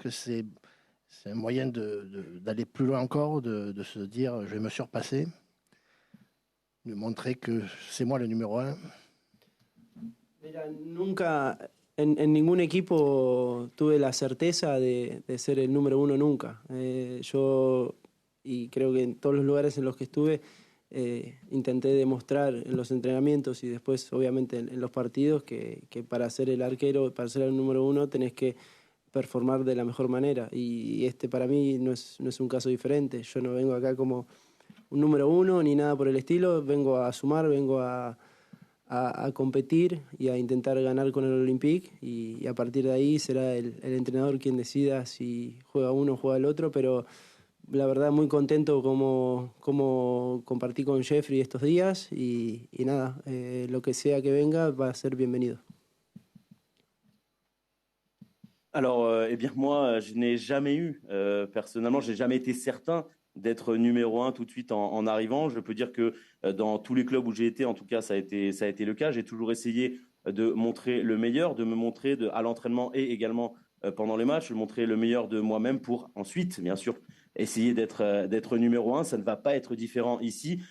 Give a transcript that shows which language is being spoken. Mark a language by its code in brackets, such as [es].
[fr] Est-ce que c'est un moyen d'aller plus loin encore, de se dire je vais me surpasser, de montrer que c'est moi le numéro 1? [es] Mira, nunca, en ningún equipo tuve la certeza de ser el número 1 nunca. Yo, y creo que en todos los lugares en los que estuve, intenté demostrar en los entrenamientos y después obviamente en los partidos que para ser el arquero, para ser el número 1 tenés que performar de la mejor manera, y este para mí no es un caso diferente. Yo no vengo acá como un número 1 ni nada por el estilo, vengo a sumar, vengo a competir y a intentar ganar con el Olympique, y a partir de ahí será el entrenador quien decida si juega uno o juega el otro, pero la verdad muy contento como compartí con Jeffrey estos días, y nada, lo que sea que venga va a ser bienvenido. [fr] Alors, eh bien, moi, je n'ai jamais eu, personnellement, je n'ai jamais été certain d'être numéro 1 tout de suite en arrivant. Je peux dire que dans tous les clubs où j'ai été, en tout cas, ça a été le cas. J'ai toujours essayé de montrer le meilleur, de me montrer à l'entraînement et également pendant les matchs, de montrer le meilleur de moi-même pour ensuite, bien sûr, essayer d'être numéro 1. Ça ne va pas être différent ici.